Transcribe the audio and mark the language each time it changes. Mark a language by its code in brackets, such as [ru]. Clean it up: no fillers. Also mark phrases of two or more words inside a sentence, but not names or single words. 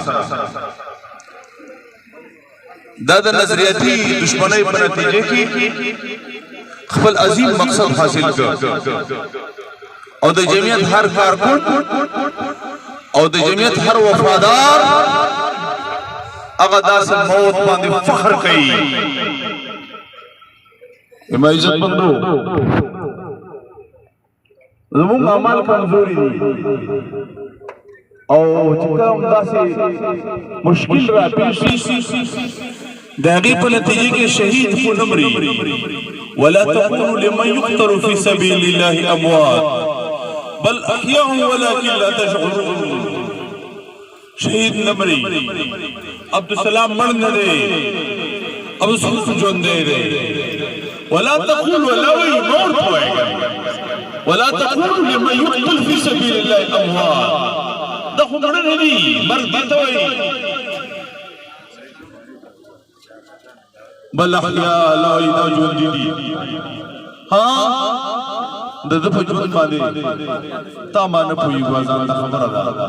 [ps] دا د نظریاتی دشمنی په نتیجه کې خپل عظیم مقصد حاصل کړ او د جمعیت هر کارکن او د جمعیت هر وفادار هغه داسې موت باندې فخر کوي امه عزتمندو زموږ اعمال کمزوري دي او چې کوم داسې مشکل را پیش د هغې په نتیجه کې شهید خو نه مري [ar] ولا تقولوا لمن يقتل في سبيل الله اموات بل احياء ولكن لا تشعرون [ps] شهید نه مري عبدالسلام مړ نه دی عبدالسلام ژوندی دی [ar] ولا تقولوا [ps] لوی مور پوهېږه [ar] ولا تقولوا لمن يقتل في سبيل الله اموات [ps] دا خو مړه نه دي مرګ دې ته وایي [ar] بل احیاء [ps] لا دا ژوندي دي ها د دې په ژوند باندې تا ما نه پوهېږو ځان ته خبره ده